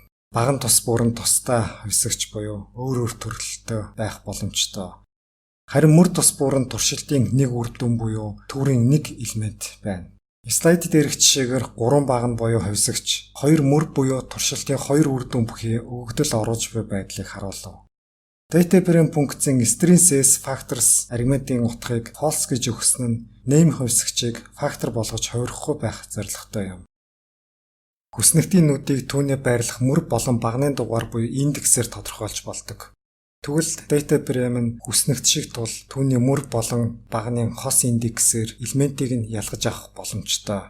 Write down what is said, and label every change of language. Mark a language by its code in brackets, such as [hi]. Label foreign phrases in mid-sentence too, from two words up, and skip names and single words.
[mn] Баган тус бүрэн тусдаа хувьсгч буюу өөр төрөлтэй байх боломжтой. Харин мөр тус бүрэн туршилтын нэг үр дүн буюу төрийн нэг элемент байна. Слайд дээрх жишээгээр 3 баган буюу хувьсгч, 2 мөр буюу туршилтын 2 үр дүн бүхий өгөгдөл оруулж буй байдлыг харуулв. [en] Data frame [mn] функцийн [en] string-s factors [mn] аргументын утгыг false гэж өгсөн нь name хувьсгчийг фактор болгож хувирахгүй байх зорилготой юм. Хүснэгтийн нүдийг түүний байрлах мөр болон багны дугаар буюу индексээр тодорхойлж болдог. Тэгвэл [en] data frame [mn] нь хүснэгт шиг тул түүний мөр болон багны хос индексээр элементийг нь ялгаж авах боломжтой.